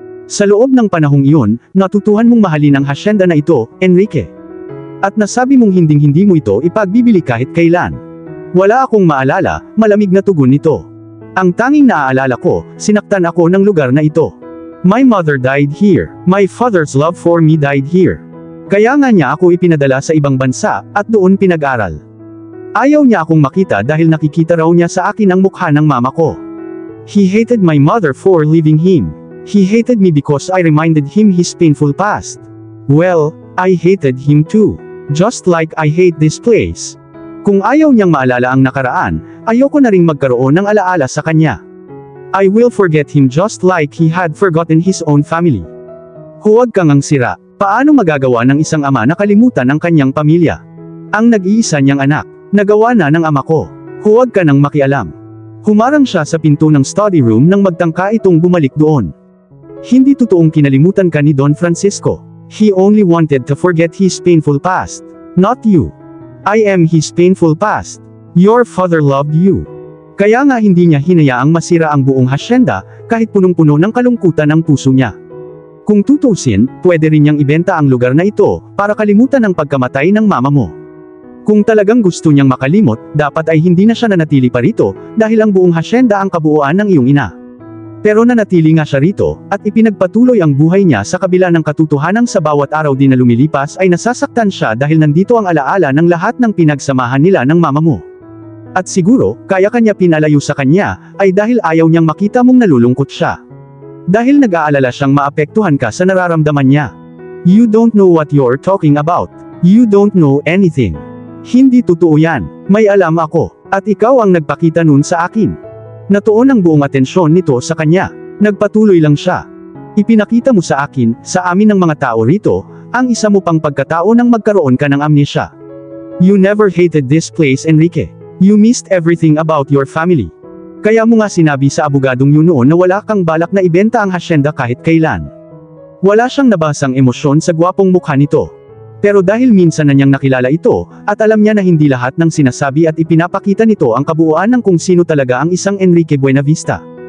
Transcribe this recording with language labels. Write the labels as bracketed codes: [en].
[tl] Sa loob ng panahong iyon, natutuhan mong mahalin ang hasyenda na ito, Enrique. At nasabi mong hinding-hindi mo ito ipagbibili kahit kailan. Wala akong maalala, malamig na tugon nito. Ang tanging naaalala ko, sinaktan ako ng lugar na ito. [en] My mother died here. My father's love for me died here. [tl] Kaya nga niya ako ipinadala sa ibang bansa, at doon pinag-aral. Ayaw niya akong makita dahil nakikita raw niya sa akin ang mukha ng mama ko. [en] He hated my mother for leaving him. He hated me because I reminded him his painful past. Well, I hated him too. Just like I hate this place. [tl] Kung ayaw niyang maalala ang nakaraan, ayoko na ring magkaroon ng alaala sa kanya. [en] I will forget him just like he had forgotten his own family. [tl] Huwag kang ang sira. Paano magagawa ng isang ama na kalimutan ang kanyang pamilya? Ang nag-iisa niyang anak. Nagawa na ng ama ko. Huwag ka nang makialam. Humarang siya sa pinto ng study room nang magtangka itong bumalik doon. Hindi totoong kinalimutan ka ni Don Francisco. [en] He only wanted to forget his painful past. Not you. I am his painful past. Your father loved you. [tl] Kaya nga hindi niya hinayaang masira ang buong hasyenda, kahit punong-puno ng kalungkutan ang puso niya. Kung tutusin, pwede rin niyang ibenta ang lugar na ito, para kalimutan ang pagkamatay ng mama mo. Kung talagang gusto niyang makalimot, dapat ay hindi na siya nanatili pa rito, dahil ang buong hasyenda ang kabuuan ng iyong ina. Pero nanatili nga siya rito, at ipinagpatuloy ang buhay niya sa kabila ng katotohanan sa bawat araw din na lumilipas ay nasasaktan siya dahil nandito ang alaala ng lahat ng pinagsamahan nila ng mama mo. At siguro, kaya kanya pinalayo sa kanya, ay dahil ayaw niyang makita mong nalulungkot siya. Dahil nag-aalala siyang maapektuhan ka sa nararamdaman niya. [en] You don't know what you're talking about. You don't know anything. [tl] Hindi totoo yan. May alam ako. At ikaw ang nagpakita nun sa akin. Natuon ang buong atensyon nito sa kanya. Nagpatuloy lang siya. Ipinakita mo sa akin, sa amin ng mga tao rito, ang isa mo pang pagkatao nang magkaroon ka ng amnesia. [en] You never hated this place, Enrique. You missed everything about your family. [tl] Kaya mo nga sinabi sa abogadong yun noon na wala kang balak na ibenta ang hasyenda kahit kailan. Wala siyang nabasang emosyon sa gwapong mukha nito. Pero dahil minsan na niyang nakilala ito, at alam niya na hindi lahat ng sinasabi at ipinapakita nito ang kabuuan ng kung sino talaga ang isang Enrique Buenavista.